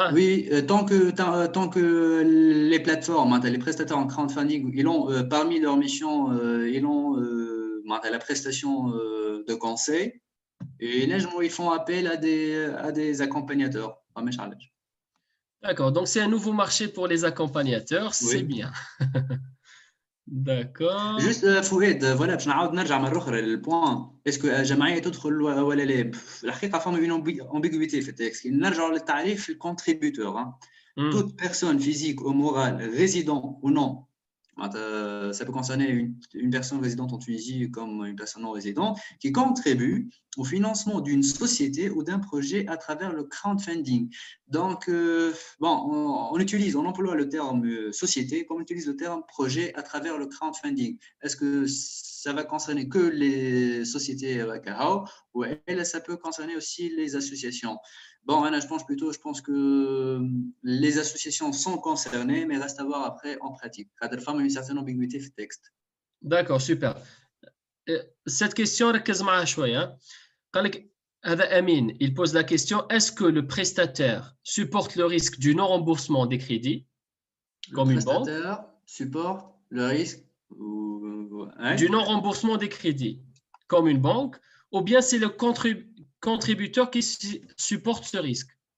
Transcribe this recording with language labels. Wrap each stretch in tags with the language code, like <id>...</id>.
<fr>Oui, tant que les plateformes, les prestataires en crowdfunding, ils ont parmi leurs missions, ils ont la prestation de conseil et ils font appel à des accompagnateurs. D'accord, donc c'est un nouveau marché pour les accompagnateurs, c'est bien. D'accord. Juste Fouad, voilà,</fr> <ar>باش نعاود نرجع مرة أخرى للبوان.</ar> <fr>Est-ce que</fr> <ar>جمعية تدخل ولا لا؟ الحقيقة فما</ar> <fr>une ambiguïté</fr> <ar>في التكست. نرجع للتعريف</ar> <fr>الcontributeur. Toute personne physique ou morale, résident ou non Ça peut concerner une personne résidente en Tunisie comme une personne non résidente qui contribue au financement d'une société ou d'un projet à travers le crowdfunding. Donc, on emploie le terme société comme on utilise le terme projet à travers le crowdfunding. Est-ce que ça va concerner que les sociétés ou ça peut concerner aussi les associations? Bon, Anna, je pense que les associations sont concernées, mais reste à voir après en pratique. Il y a une certaine ambiguïté dans le texte. D'accord, super. Cette question,</fr> <ar>ركز معها شوية. قال لك هذا</ar> <fr>Amin, il pose la question, est-ce que le prestataire supporte le risque du non-remboursement des crédits comme une banque? Le prestataire supporte le risque du non-remboursement des crédits comme une banque, ou bien c'est le contributeur qui supporte ce risque?</fr>